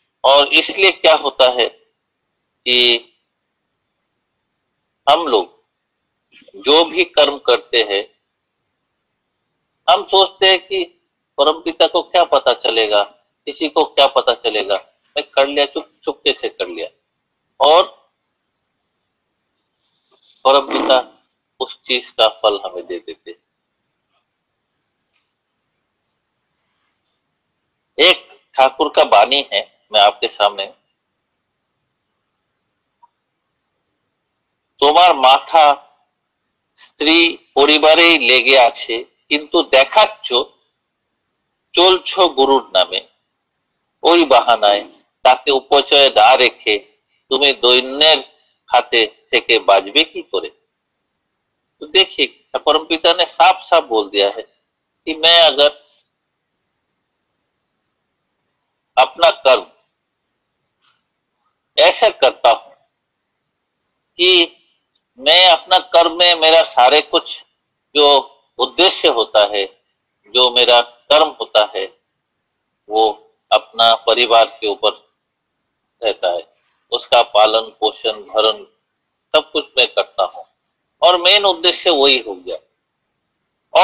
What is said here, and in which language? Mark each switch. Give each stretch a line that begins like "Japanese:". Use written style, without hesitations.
Hindi: और इसलिए क्या होता है कि हम लोग जो भी कर्म करते हैं, हम सोचते हैं कि परमपिता को क्या पता चलेगा, किसी को क्या पता चलेगा, मैं कर लिया, चुप चुपके से कर लिया, और परमपिता उस चीज का फल हमें दे देते। एक ठाकुर का बानी है, मैं आपके सामने।
Bangla: তোমার মাথা স্ত্রী পরিবারেই লেগে আছে, কিন্তু দেখাচ্ছ চলছো গুরুর নামে। ওই বাহানায় তাকে উপচয় না রেখে তুমি দৈন্যের হাতে থেকে বাঁচবে কি করে?
Hindi: तो देखिए परमपिता ने साफ साफ बोल दिया है कि मैं अगर अपना कर्म ऐसा करता हूं कि मैं अपना कर्म में मेरा सारे कुछ जो उद्देश्य होता है, जो मेरा कर्म होता है, वो अपना परिवार के ऊपर रहता है, उसका पालन पोषण भरण सब कुछ मैं करता हूं और मेन उद्देश्य वही हो गया।